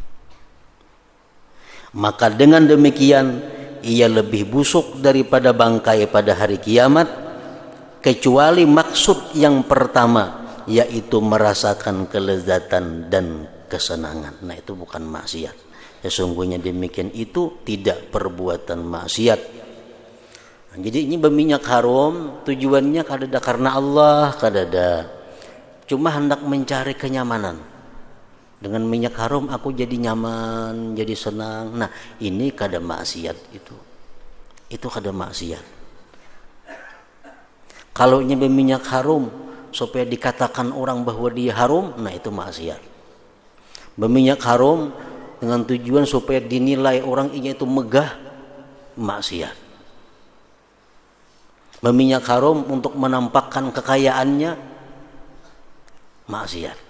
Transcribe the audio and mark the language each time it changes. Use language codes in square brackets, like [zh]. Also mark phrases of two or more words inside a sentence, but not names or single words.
[id] Maka dengan demikian ia lebih busuk daripada bangkai pada hari kiamat, kecuali maksud yang pertama, yaitu merasakan kelezatan dan kesenangan. Nah, itu bukan maksiat. Sesungguhnya demikian itu tidak perbuatan maksiat. [bjn] Nah, jadi ini berminyak harum tujuannya kadada karena Allah, kadada cuma hendak mencari kenyamanan. [id] Dengan minyak harum aku jadi nyaman, jadi senang. [bjn] Nah, ini kada maksiat itu. Itu kada maksiat. [id] Kalau ini berminyak harum supaya dikatakan orang bahwa dia harum, nah itu maksiat. Berminyak harum dengan tujuan supaya dinilai orang ini itu megah, maksiat. Berminyak harum untuk menampakkan kekayaannya, maksiat.